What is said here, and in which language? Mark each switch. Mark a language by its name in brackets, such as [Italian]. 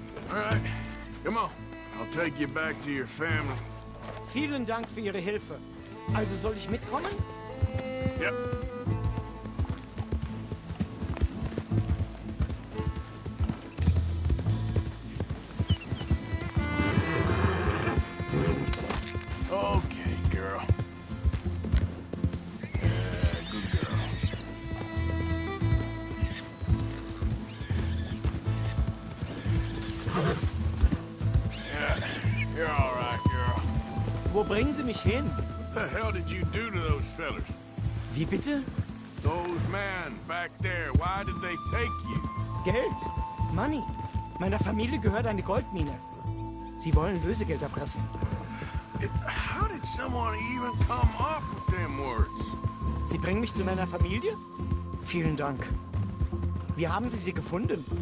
[English] All right, come on. I'll take you back to your family. [German] Vielen Dank für Ihre Hilfe. Also soll ich mitkommen? [English] Yep. Okay, girl. Good girl. Yeah, you're all right, girl. [German] Wo bringen Sie mich hin? [English] What the hell did you do to those fellers? [German] Wie bitte? [English] Those men back there, why did they take you? [German] Geld. [English] Money. [German] Meiner Familie gehört eine Goldmine. Sie wollen Lösegeld erpressen. [English] How did someone even come up with them words? [German] Sie bringen mich zu meiner Familie? Vielen Dank. Wie haben Sie sie gefunden?